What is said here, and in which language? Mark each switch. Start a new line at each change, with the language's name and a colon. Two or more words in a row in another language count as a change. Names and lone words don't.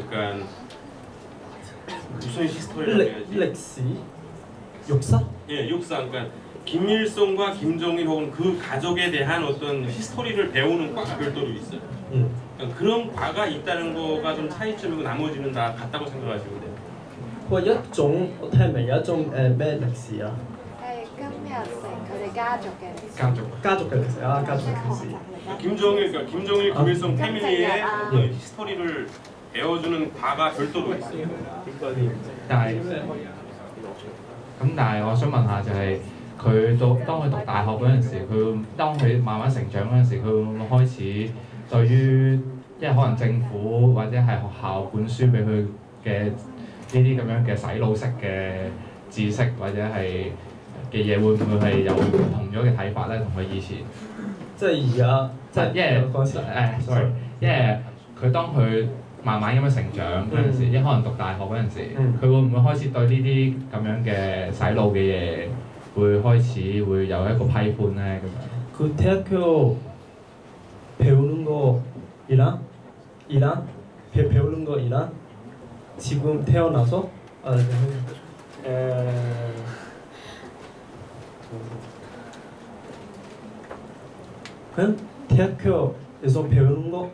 Korean: 그러니까 무슨 히스토리라고 해야지? 렉시 역사? 예, 역사. 그러니까 김일성과 김정일 혹은 그 가족에 대한 어떤 히스토리를 배우는 과가 별도로 있어요. 그러니까 그런 과가 있다는 거가 좀 차이점이고 나머지는 다 같다고 생각하시면 돼요.
Cantonese: 我一種我聽唔明有一種咩歷史啊？係金日成佢哋家族嘅歷史。家族嘅歷史啊，家族嘅歷史。
Korean: 김정일, 김일성 패밀리의 어떤 히스토리를 배워주는 과가 별도로 있어요.
Cantonese: 但係我想問下就係當佢讀大學嗰陣時，當佢慢慢成長嗰陣時，佢會唔會開始對於因為可能政府或者係學校灌輸俾佢嘅呢啲咁樣嘅洗腦式嘅知識或者係嘅嘢，會唔會係有唔同咗嘅睇法咧？同佢以前即係而家即係因為sorry， 因為佢當佢慢慢咁樣成長嗰陣時，可能讀大學嗰陣時，佢會唔會開始對呢啲咁樣嘅洗腦嘅嘢會開始會有一個批判咧？咁樣
Korean: 그 대학교 배우는 거이랑 배우는 거이랑 지금 태어나서 그냥 대학교에서 배우는 거